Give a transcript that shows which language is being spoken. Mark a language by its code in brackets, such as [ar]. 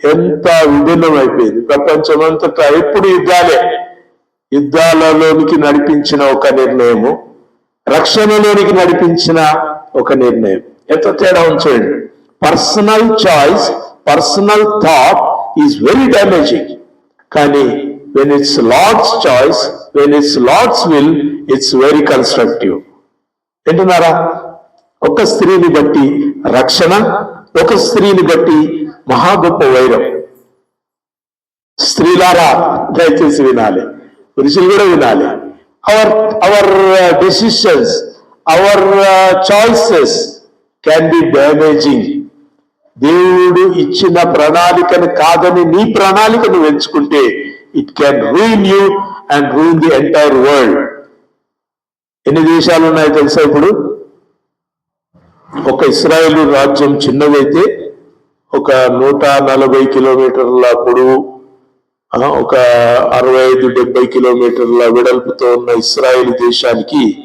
[te] ఎంత విభిన్నం అయిపోయింది ప్రపంచం అంతటా. ఎప్పుడు యుద్ధాలే. యుద్ధాలలోనికి నడిపించిన ఒక నిర్ణయము, రక్షణలోనికి నడిపించిన ఒక నిర్ణయం. ఎంత తేడా ఉంచండి. [en] Personal choice, personal thought is very damaging. [te] కానీ [en] when it's Lord's choice, when it's Lord's will, it's very constructive. [te] వింటున్నారా? ఒక స్త్రీని బట్టి రక్షణ, ఒక స్త్రీని బట్టి మహా గొప్ప వైరం. స్త్రీలారా దయచేసి వినాలి, పురుషులు కూడా వినాలి. [en] Our decisions, our choices can be damaging. [te] దేవుడు ఇచ్చిన ప్రణాళికను కాదని నీ ప్రణాళికను ఎంచుకుంటే [en] it can ruin you and ruin the entire world. [te] ఎన్ని దేశాలు ఉన్నాయో తెలుసా ఇప్పుడు? ఒక ఇస్రాయేల్ రాజ్యం చిన్నదైతే ఒక 140 కిలోమీటర్ల పొడవు, ఒక 65-70 కిలోమీటర్ల వెడల్పుతో ఉన్న ఇస్రాయేల్ దేశానికి